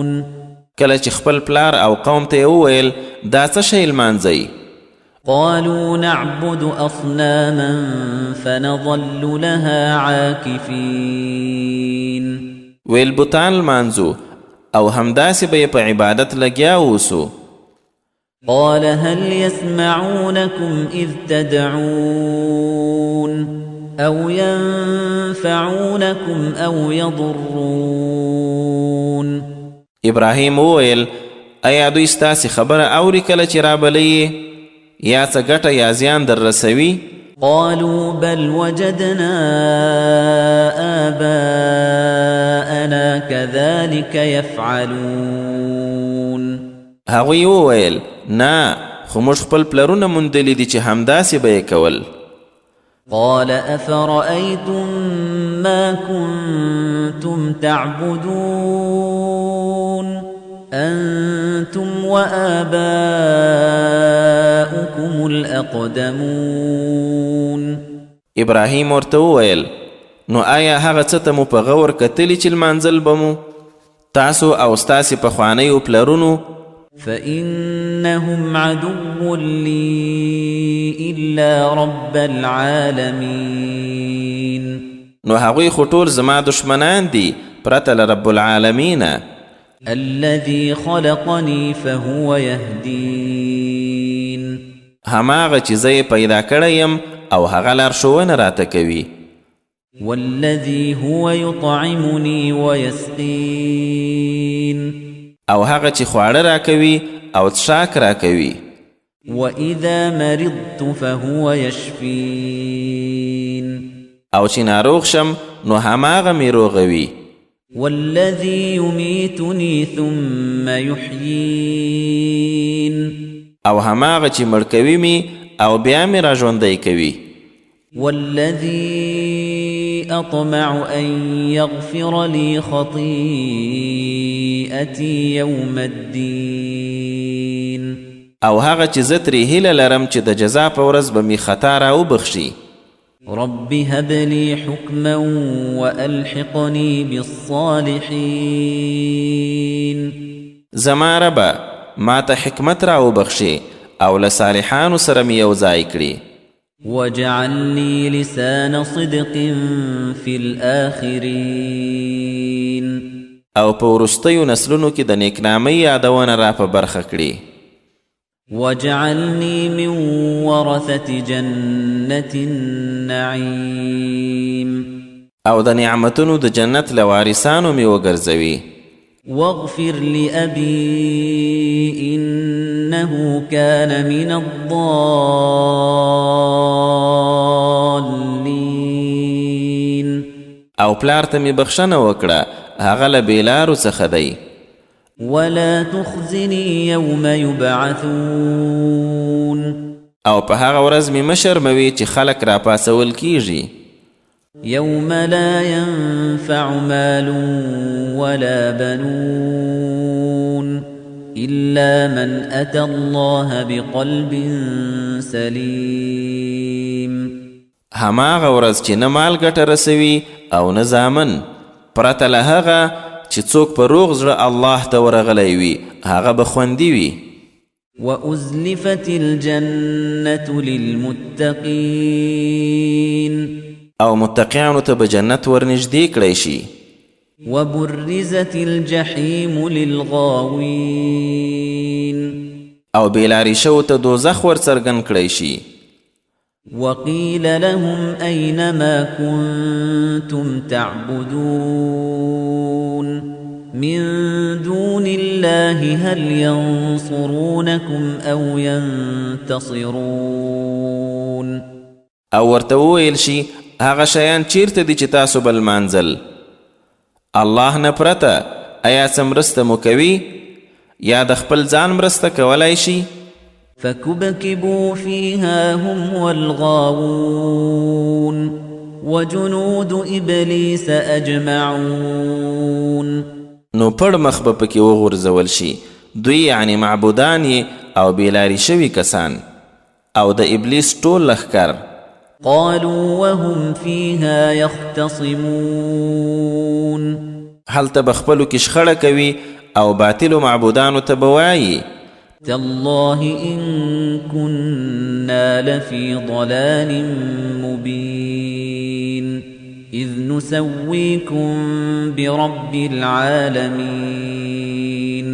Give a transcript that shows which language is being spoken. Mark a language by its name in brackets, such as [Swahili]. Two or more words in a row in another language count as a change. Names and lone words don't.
[Pashto] کله چې خپل پلار او قوم ته وویل دا څه شی لمانځئ. [Arabic] قالوا نعبد أصناما فنظل لها عاكفين [Pashto] ویل بوتان لمانځو او همداسې به یې په عبادت لګیا اوسو. [Arabic] قال هل يسمعونكم إذ تدعون أو ينفعونكم أو يضرون. [Pashto] ابراهیم وویل ایا دوی ستاسې خبره اوري کله چې رابلئ یا څه ګټه یا زیان در رسوي؟ [Arabic] قالوا بل وجدنا آباءنا كذلك يفعلون. [Pashto] هغوی وویل نه خو موږ خپل پلرونه موندلي دي چې همداسې به یې کول. [Arabic] قال أفرأيتم ما كنتم تعبدون أنتم وآباؤكم الأقدمون. [Pashto] ابراهیم ورته وویل نو آیا هغه څه ته مو په غور کتلي چې لمانځل به مو تاسو او ستاسې پخوانیو پلرونو؟ [Arabic] فإنهم عدو لي إلا رب العالمين. [Pashto] نو هغوی خو ټول زما دشمنان دي پرته له [Arabic] رب العالمین. الذي خلقني فهو يهدين. [Pashto] هماغه چې زه یې پیدا کړی یم او هغه لارښوونه راته کوي. [Arabic] والذي هو يطعمني ويسقين. [Pashto] او هغه چې خواړه راکوي او څښاک راکوي. [Arabic] وإذا مرضت فهو يشفين. [Pashto] او چې ناروغ شم نو هماغه مې روغوي. [Arabic] والذي يميتني ثم يحيين. [Pashto] او هماغه چې مړ کوي مې او بیا مې را ژوندی کوي. [Arabic] والذي أطمع أن يغفر لي خطيئتي يوم الدين. [Pashto] او هغه چې زه ترې هیله لرم چې د جزا په ورځ به مې خطا راوبخشي. [Arabic] رب هب لي حكما وألحقني بالصالحين. [Pashto] زما ربه ما ته حکمت راوبخشي او له صالحانو سره مې یو ځای کړي. [Arabic] واجعل لي لسان صدق في الآخرين. [Pashto] او په وروستیو نسلونو کې د نیکنامۍ یادونه را په برخه کړي. [Arabic] واجعلني من ورثة جنة النعيم. [Pashto] او د نعمتونو د جنت له وارثانو مې وګرځوي. [Arabic] واغفر لأبي إنه كان من الضالين. [Pashto] او پلار ته مې بخښنه وکړه هغه له بېلارو څخه دی. [Arabic] ولا تخزني يوم يبعثون. [Pashto] او په هغه ورځ مې مه شرموي چې خلک را پاسول کیږي. [Arabic] يوم لا ينفع مال ولا بنون إلا من أتى الله بقلب سليم. [Pashto] هماغه ورځ چې نه مال ګټه رسوي او نه زامن پرته له هغه چې څوک په روغ زړه الله ته ورغلی وي هغه به خوندي وي. [Arabic] وأزلفت الجنة للمتقين. [Pashto] او متقیانو ته به جنت ورنږدې کړی شي. [Arabic] وبرزت الجحيم للغاوين. [Pashto] او بېلارې شوو ته دوزخ ورڅرګند کړی شي. [Arabic] وقيل لهم أين ما كنتم تعبدون من دون الله هل ينصرونكم أو ينتصرون. [Pashto] او ورته وویل شي هغه شیان چیرته دي چې تاسو به لمانځل؟ الله نه پرته ایا څه مرسته مو کوي یا د خپل ځان مرسته کولی شي؟ [Arabic] فكبكبوا فيها هم والغاوون وجنود إبليس أجمعون. [Pashto] نو پړ مخ به پکې وغورځول شي دوی یعنی معبودان یې او بېلارې شوي کسان او د ابلیس ټول لښکر. [Arabic] قالوا وهم فيها يختصمون. [Pashto] هلته به خپلو کې شخړه کوي او باطلو معبودانو ته به وایي [Arabic] تالله إن كنا لفي ضلال مبين إذ نسويكم برب العالمين